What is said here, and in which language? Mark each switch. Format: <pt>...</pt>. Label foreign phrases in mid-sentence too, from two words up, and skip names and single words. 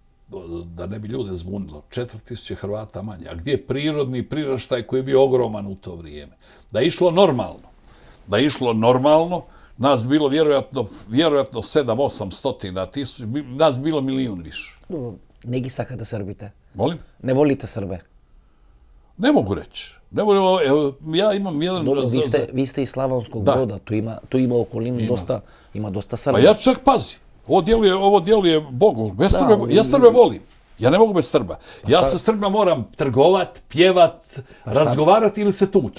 <hr>da ne bi ljude zbunilo, 4000 Hrvata manje. A gdje je prirodni priraštaj koji je bio ogroman u to vrijeme? Da je išlo normalno, nas bilo vjerojatno 7-800 tisuća, nas bilo milijun više.</hr> <mk>Ne ги сакате србите.</mk> <hr>Molim?</hr> <sr>Не волите Србе.</sr> <hr>Ne mogu reći. Evo, ja imam jedan... Dobro, vi ste iz Slavonskog Broda, tu ima okolinu ima dosta Srba. Pa ja čak pazi, ovo djeluje Bogu. Ja Srbe volim. Ja ne mogu bez Srba. Ja sa Srbima moram trgovat, pjevat, razgovarati ili se tući.</hr>